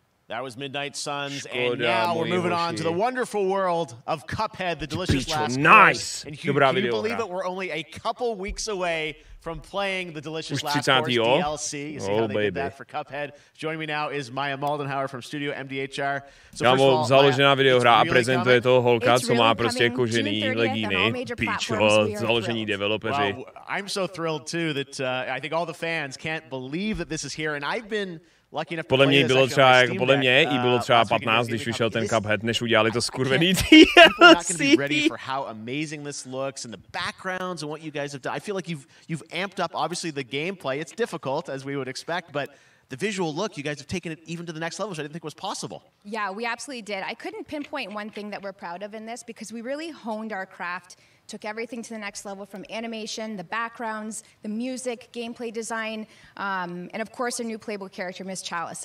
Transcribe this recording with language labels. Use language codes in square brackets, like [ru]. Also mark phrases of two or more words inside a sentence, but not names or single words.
[en] That was Midnight Suns, and now we're moving on to the wonderful world of Cuphead, the delicious last course. And can you believe it? We're only a couple weeks away from playing the delicious last course DLC. You see how they did that for Cuphead. Joining me now is Maya Moldenhauer from Studio MDHR. So first of all, [cs] založená videohra a prezentuje toho holka, co má prostě kožený legíny. Pičo, založení developeři. [en] I'm so thrilled too that I think all the fans can't believe that this is here, and I've been [cs] podle mě bylo třeba, jako podle mě i bylo třeba 15, když vyšel ten Cuphead, než udělali to skurvený DLC. [en] I feel like you've amped up obviously the gameplay. It's difficult as we would expect, but the visual look, you guys have taken it even to the next level, which I didn't think was possible. Yeah, we absolutely did. I couldn't pinpoint one thing that we're proud of in this because we really honed our craft, took everything to the next level from animation, the backgrounds, the music, gameplay design, and of course our new playable character, Miss Chalice.